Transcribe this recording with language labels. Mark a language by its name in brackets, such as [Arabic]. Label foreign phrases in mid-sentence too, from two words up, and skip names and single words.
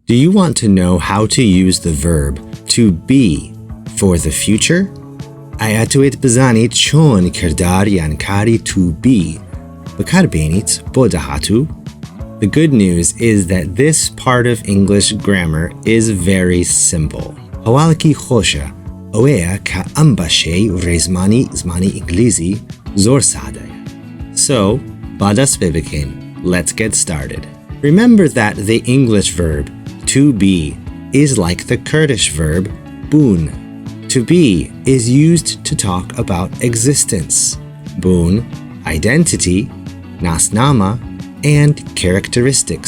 [English] Do you want to know how to use the verb to be for the future? [Central Kurdish] ئەیەتوێت بزانیت چۆن کردار یان کاری [English] to be [Central Kurdish] بەکارهێنیت بۆ داهاتوو. [English] The good news is that this part of English grammar is very simple. [Central Kurdish] هەواڵێکی خۆشە ئەوەیە کە ئەم بەشەی ڕێزمانی زمانی ئینگلیزی زۆر سادەیە. So, با دەست پێ بکەین. [English] Let's get started. Remember that the English verb to be is like the Kurdish verb bun. To be is used to talk about existence. Bun, identity, nasnama, and characteristics.